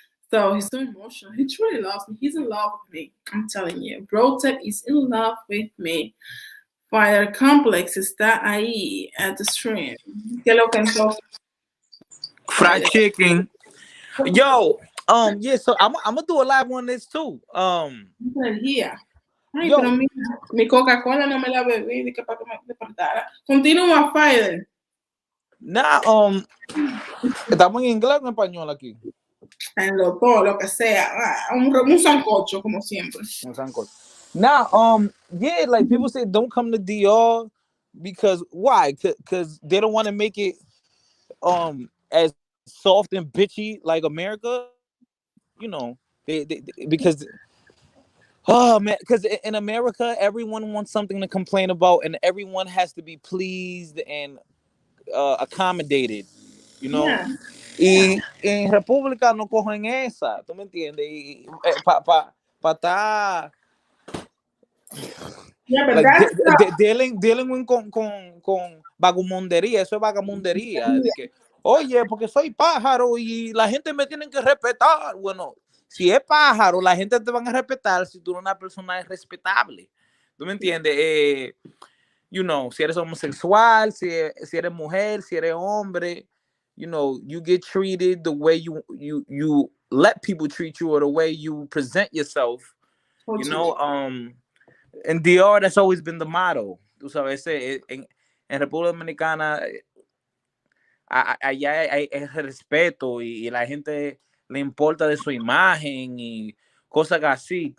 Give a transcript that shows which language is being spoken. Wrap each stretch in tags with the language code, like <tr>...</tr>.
<en>So he's so emotional. He truly loves me. He's in love with me. I'm telling you. Brotep is in love with me.</en> <es>Fire Complex está ahí</es> <en>at the stream.</en> <es>¿Qué lo pensó?</es> <en>Fried chicken. Yo, yeah, so I'm gonna do a live on this too. Here.</en> <es>Ay, pero mi Coca-Cola no me la bebí de que para que me despertara. Continúa, Fire. Nah, estamos en inglés o en español aquí. En todo, lo que sea. Un sancocho, como siempre. Un sancocho.</es> <en>Now, yeah, like people say, don't come to DR because why? Because they don't want to make it as soft and bitchy like America. You know, they because. Oh man, because in America, everyone wants something to complain about, and everyone has to be pleased and accommodated, you know. Yeah.</en> <es>Y en República no cogen esa, ¿tú me entiendes? Y pa estar</es> <en>like, dealing</en> <es>con vagamundería, eso es vagamundería. De que, oye, porque soy pájaro y la gente me tiene que respetar. Bueno, si es pájaro, la gente te van a respetar si tú eres una persona respetable. ¿Tú me entiendes?</es> <en>You know,</en> <es>si eres homosexual, si eres mujer, si eres hombre,</es> <en>you know, you get treated the way you let people treat you or the way you present yourself. You know, in DR, that's always been the motto.</en> <es>Tú sabes, en República Dominicana, allá hay respeto y la gente le importa de su imagen y cosas así.</es>